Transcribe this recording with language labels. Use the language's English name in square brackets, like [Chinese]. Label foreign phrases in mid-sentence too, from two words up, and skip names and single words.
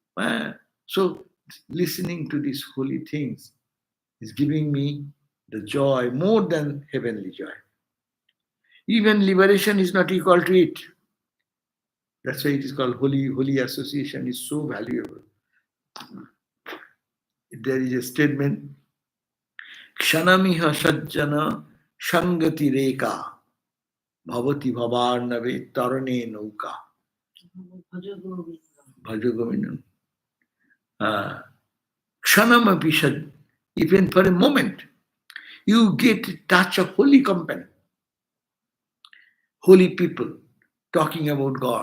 [English] So listening to these holy things is giving me the joy more than heavenly joy. Even liberation is not equal to it. That's why it is called holy. Holy association is so valuable. There is a statement, [Sanskrit] क्षणमिह सज्जन संगति रेका भवति भवार्णवे तरणे नौका. भजगोविन्दम्। क्षणमपि सज्जन. [English] Even for a moment, you get a touch of holy company, holy people talking about God.